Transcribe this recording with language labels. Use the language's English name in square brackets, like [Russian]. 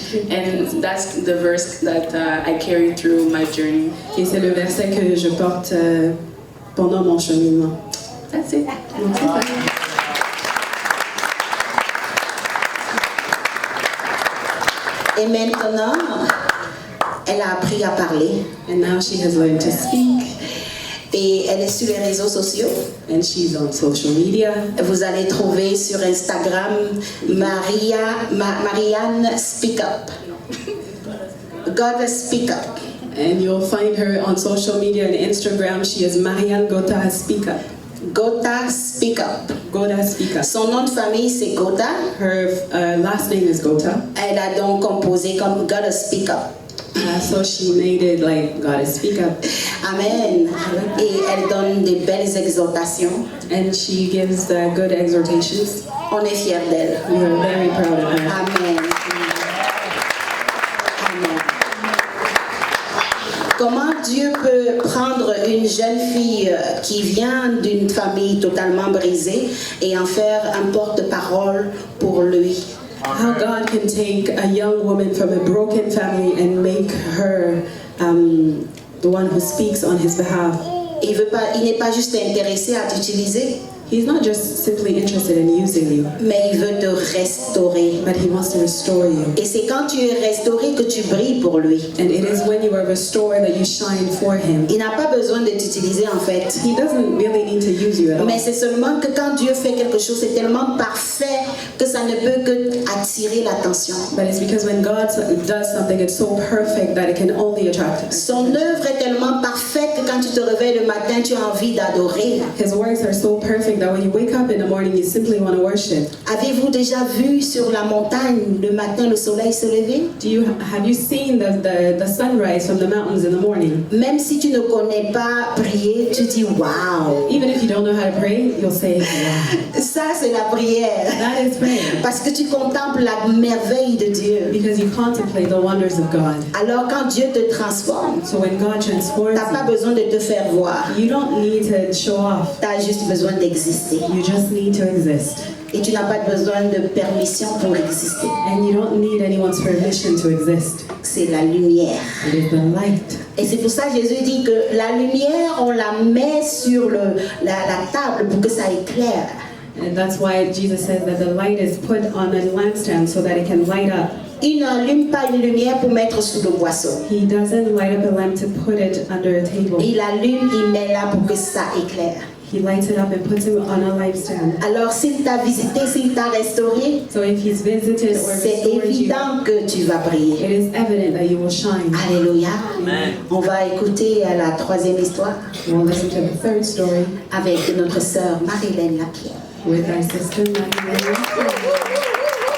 [English] And that's the verse that I carried through my journey. [French] Et c'est le verset que je porte pendant mon cheminement. [English] That's it. [French] Donc, c'est ça. Et maintenant, elle a appris à parler. [English] And now she has learned to speak. [French] Et elle est sur les réseaux sociaux. [English] And she's on social media. [French] Vous allez trouver sur Instagram Marianne Speak Up. [English] God Speak Up. And you'll find her on social media and Instagram. She is Marianne Gota Speak Up. Gota Speak Up. Gota Speak Up. [French] Son nom de famille c'est Gota. [English] Her last name is Gota. [French] Elle a donc composé comme God Speak Up. [English] So she made it like God Speak Up. Amen. [French] Et elle donne des belles exhortations. [English] And she gives good exhortations. [French] On est fiers d'elle. [English] We are very proud of her. Amen. [French] Dieu peut prendre une jeune fille qui vient d'une famille totalement brisée et en faire un porte-parole pour lui. [English] How God can take a young woman from a broken family and make her the one who speaks on his behalf. [French] Il n'est pas juste intéressé à t'utiliser, [English] He's not just simply interested in using you, [French] mais il veut te restaurer. [English] but he wants to restore you. [French] Et c'est quand tu es restauré que tu brilles pour lui. [English] And it is when you are restored that you shine for him. [French] Il n'a pas besoin de t'utiliser en fait. [English] He doesn't really need to use you at all. [French] Mais c'est seulement que quand Dieu fait quelque chose, c'est tellement parfait que ça ne peut que attirer l'attention. [English] But it's because when God does something, it's so perfect that it can only attract. [French] Son œuvre est tellement parfaite que quand tu te réveilles le matin, tu as envie d'adorer. [English] His works are so perfect that when you wake up in the morning, you simply want to worship. [French] Avez-vous déjà vu sur la montagne le matin le soleil se lever? [English] Have you seen the sunrise from the mountains in the morning? [French] Même si tu ne connais pas prier, tu dis waouh. [English] Even if you don't know how to pray, you'll say, wow. [French] Ça c'est la prière. [English] That is prayer. [French] Parce que tu contemples la merveille de Dieu. [English] Because you contemplate the wonders of God. [French] Alors quand Dieu te transforme, [English] So when God transforms [French] t'as pas besoin de te faire voir. [English] you don't need to show off. [French] T'as juste besoin d'exister. [English] You just need to exist. [French] Et tu n'as pas besoin de permission pour exister. [English] And you don't need anyone's permission to exist. [French] C'est la lumière. [English] It is the light. [French] Et c'est pour ça que Jésus dit que la lumière, on la met sur la table pour que ça éclaire. [English] And that's why Jesus says that the light is put on a lampstand so that it can light up. [French] Il n'allume pas une lumière pour mettre sous le boisseau. [English] He doesn't light up a lamp to put it under a table. [French] Il allume, il met là pour que ça éclaire. [English] He lights it up and puts it on a lampstand. [French] Alors s'il t'a visité, s'il t'a restauré, [English] So if he's visited or [French] c'est [English] restored you, [French] évident que tu vas briller. [English] it is evident that you will shine. [French] Alléluia. Amen. On va écouter la troisième histoire [English] We'll listen to the third story [French] avec notre sœur Marilène Lapierre. [English] with our sister Marilyn.